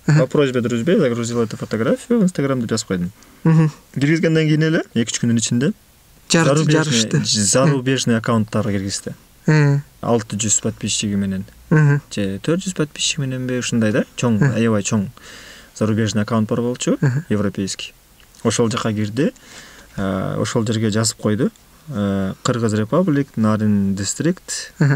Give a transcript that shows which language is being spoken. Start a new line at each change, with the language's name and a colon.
Russian: По просьбе друзей загрузил эту фотографию в Инстаграм
Kyrgyz: деп жазып койдум. Киргизгенден кийин эле 2-3 күндүн ичинде жарышты. Зарубежный аккаунттарга киргизди. 600 подписчиги менен. Же 400 подписчиги мененби ушундай да, чоң, аябай чоң зарубежный аккаунт бар болчу, европейский. Ошол жака кирди. Ошол жерге жазып койду. Кыргыз Republic, Нарын District.